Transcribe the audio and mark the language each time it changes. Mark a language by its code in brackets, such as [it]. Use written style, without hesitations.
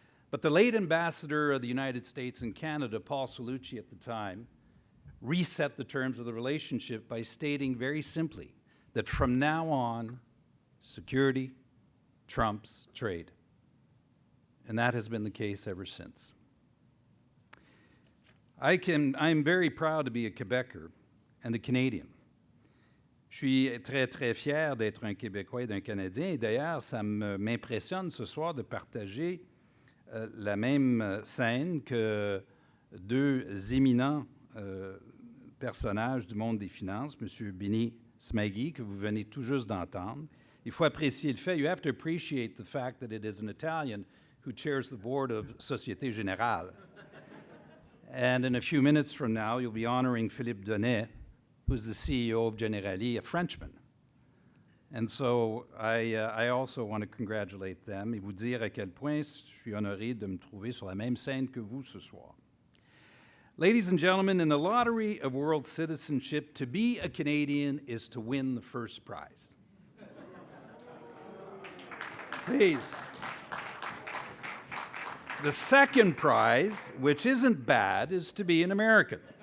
[en] But the late ambassador of the United States in Canada, Paul Cellucci at the time, reset the terms of the relationship by stating very simply that from now on, security, trumps trade. And that has been the case ever since. I'm very proud to be a Quebecer and a Canadian. [fr] Je suis très, très fier d'être un Québécois et d'un Canadien. Et d'ailleurs, ça m'impressionne ce soir de partager la même scène que deux éminents personnages du monde des finances, M. Bini, Smaghi, que vous venez tout juste d'entendre. Il faut apprécier le fait, [en] you have to appreciate the fact that it is an Italian who chairs the board of Societe Generale. And in a few minutes from now, you'll be honoring Phillipe Donnet, who's the CEO of Generali, a Frenchman. And so I also want to congratulate them [fr] et vous dire à quel point je suis honoré de me trouver sur la même scène que vous ce soir. [en] Ladies and gentlemen, in the lottery of world citizenship, to be a Canadian is to win the first prize. Please. The second prize, which isn't bad, is to be an American.